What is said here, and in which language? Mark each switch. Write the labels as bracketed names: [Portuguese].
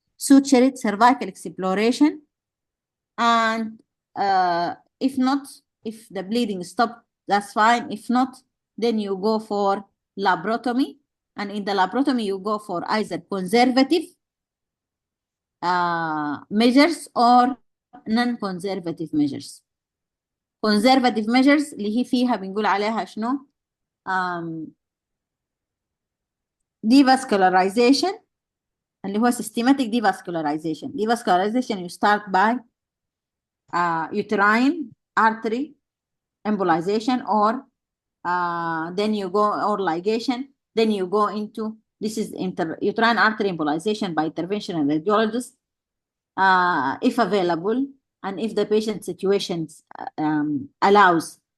[English] Suture it, cervical exploration, and if not, if the bleeding stopped, that's fine. If not, then you go for laparotomy, and in the laparotomy you go for either conservative measures or non-conservative measures. Conservative measures [Arabic] اللي هي فيها بنقول عليها شنو؟ devascularization اللي هو [English] systematic devascularization. Devascularization you start by uterine artery embolization, or then you go, or ligation, then you go into, this is uterine artery embolization by interventional radiologist, if available, and if the patient situation allows.